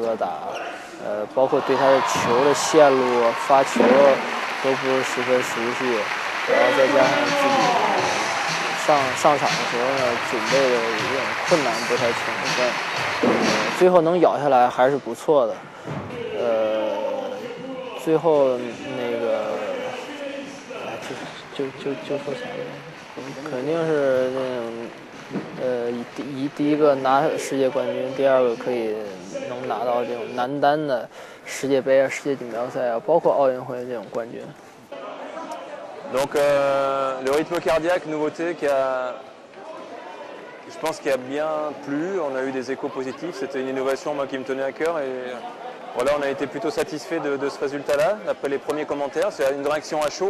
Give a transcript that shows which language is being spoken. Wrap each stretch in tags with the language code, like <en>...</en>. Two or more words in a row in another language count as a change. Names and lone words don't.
<zh>格打，包括对他的球的线路、发球都不是十分熟悉，然后再加上自己上场的时候呢，准备的有点困难，不太充分，最后能咬下来还是不错的，最后那个，就说啥来着？肯定是那种，第一个拿世界冠军，第二个可以能拿到这种男单的世界杯啊、世界锦标赛啊，包括奥运会这种冠军。</zh> <fr>Donc le rythme cardiaque, nouveauté je pense qu'il a bien plu, on a eu des échos positifs, c'était une innovation moi, qui me tenait à cœur et voilà, on a été plutôt satisfait de ce résultat-là, d'après les premiers commentaires, c'est une réaction à chaud.</fr>